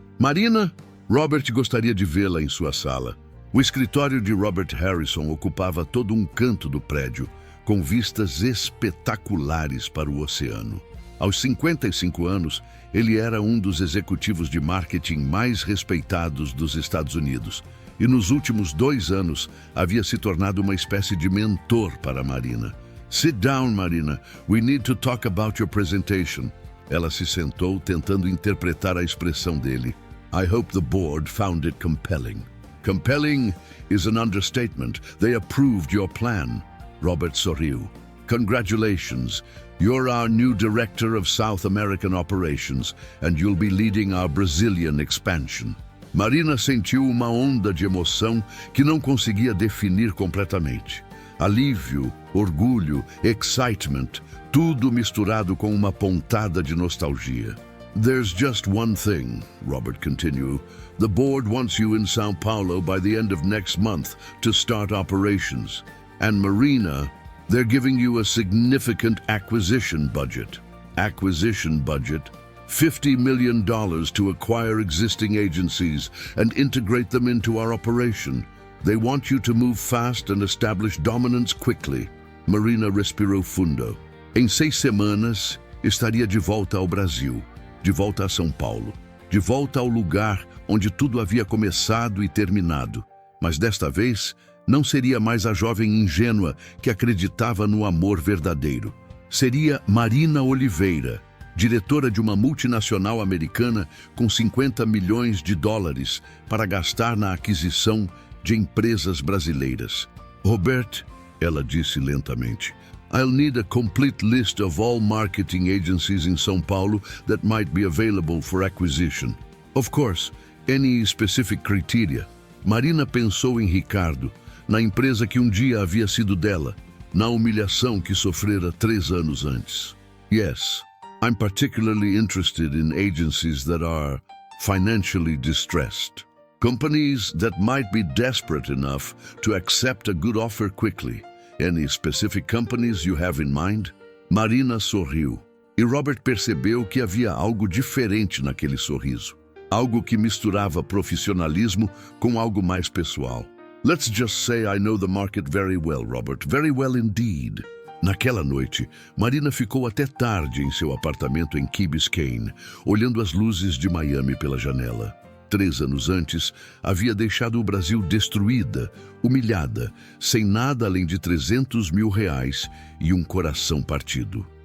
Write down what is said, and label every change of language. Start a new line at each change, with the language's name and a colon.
Portuguese: Marina, Robert gostaria de vê-la em sua sala. O escritório de Robert Harrison ocupava todo um canto do prédio, com vistas espetaculares para o oceano. Aos 55 anos, ele era um dos executivos de marketing mais respeitados dos Estados Unidos e nos últimos 2 anos havia se tornado uma espécie de mentor para Marina.
English: Sit down, Marina. We need to talk about your presentation.
Portuguese: Ela se sentou, tentando interpretar a expressão dele.
English: I hope the board found it compelling. Compelling is an understatement. They approved your plan.
Portuguese: Robert sorriu.
English: Congratulations. You're our new Director of South American Operations, and you'll be leading our Brazilian expansion.
Portuguese: Marina sentiu uma onda de emoção que não conseguia definir completamente. Alívio, orgulho,
English: excitement,
Portuguese: tudo misturado com uma pontada de nostalgia.
English: There's just one thing, Robert continued. The board wants you in São Paulo by the end of next month to start operations. And Marina, they're giving you a significant acquisition budget. Acquisition budget? $50 million to acquire existing agencies and integrate them into our operation. They want you to move fast and establish dominance quickly.
Portuguese: Marina respirou fundo. Em 6 semanas, estaria de volta ao Brasil. De volta a São Paulo, de volta ao lugar onde tudo havia começado e terminado. Mas desta vez, não seria mais a jovem ingênua que acreditava no amor verdadeiro. Seria Marina Oliveira, diretora de uma multinacional americana com $50 milhões para gastar na aquisição de empresas brasileiras.
English: Robert,
Portuguese: ela disse lentamente,
English: I'll need a complete list of all marketing agencies in São Paulo that might be available for acquisition. Of course, any specific criteria.
Portuguese: Marina pensou em Ricardo, na empresa que um dia havia sido dela, na humilhação que sofrera 3 anos antes.
English: Yes, I'm particularly interested in agencies that are financially distressed. Companies that might be desperate enough to accept a good offer quickly. Any specific companies you have in mind?
Portuguese: Marina sorriu, e Robert percebeu que havia algo diferente naquele sorriso. Algo que misturava profissionalismo com algo mais pessoal.
English: Let's just say I know the market very well, Robert. Very well indeed.
Portuguese: Naquela noite, Marina ficou até tarde em seu apartamento em Key Biscayne, olhando as luzes de Miami pela janela. 3 anos antes, havia deixado o Brasil destruída, humilhada, sem nada além de R$300 mil e um coração partido.